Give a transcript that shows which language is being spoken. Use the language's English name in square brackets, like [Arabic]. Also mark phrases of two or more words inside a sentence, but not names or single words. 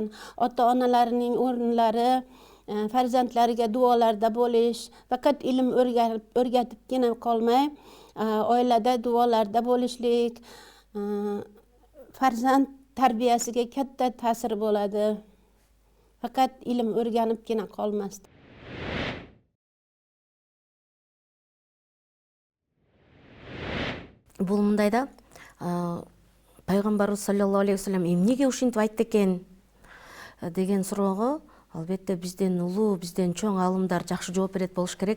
[Uzbek] Ota-onalarining o'rinlari farzandlariga duolarda bo'lish, faqat ilm o'rgatibgina qolmay, oilada duolarda bo'lishlik farzand tarbiyasiga katta ta'sir bo'ladi. Faqat ilm o'rganibgina qolmasdi. [Kyrgyz] Бул мындайда пайгамбарыбыз [Arabic] صلى الله عليه وسلم [Kyrgyz] эмнеге ушинтип айтты экен деген суроого албетте бизден улуу, бизден чоң алымдар жакшы жооп берет болуш керек.